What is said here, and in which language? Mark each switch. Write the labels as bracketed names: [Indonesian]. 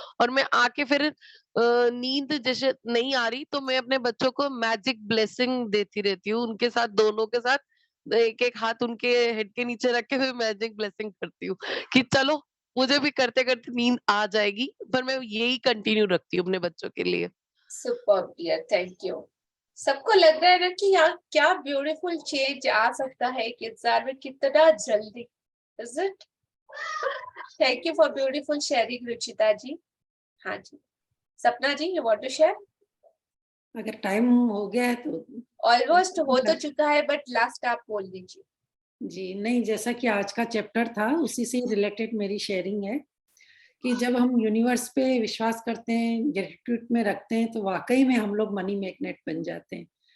[Hindi] और मैं आके फिर नींद जैसे नहीं आ रही तो मैं अपने बच्चों को मैजिक ब्लेसिंग देती रहती हूँ, उनके साथ दोनों के साथ एक एक हाथ उनके हेड के नीचे रख के हुए मैजिक ब्लेसिंग करती हूँ कि चलो मुझे भी करते करते नींद आ जाएगी, पर मैं यही कंटिन्यू रखती हूँ अपने बच्चों के लिए। [English] Superb, dear. Thank you. [Hindi] सबको लग रहा है ना कि यार क्या ब्यूटीफुल चेंज आ सकता है एक इंसान में कितना जल्दी। [English] Is it? Thank you for beautiful sharing, Ruchita ji. [Hindi] हाँ जी। [English] Sapna ji, you want to share? [Hindi] अगर टाइम हो गया है तो ऑलमोस्ट हो तो चुका है, बट लास्ट आप बोल दीजिए। जी नहीं, जैसा कि आज का चैप्टर था उसी से रिलेटेड मेरी शेयरिंग है कि जब हम यूनिवर्स पे विश्वास करते हैं, ग्रेटिट्यूड में रखते हैं, तो वाकई में हम लोग मनी मैग्नेट बन जाते हैं।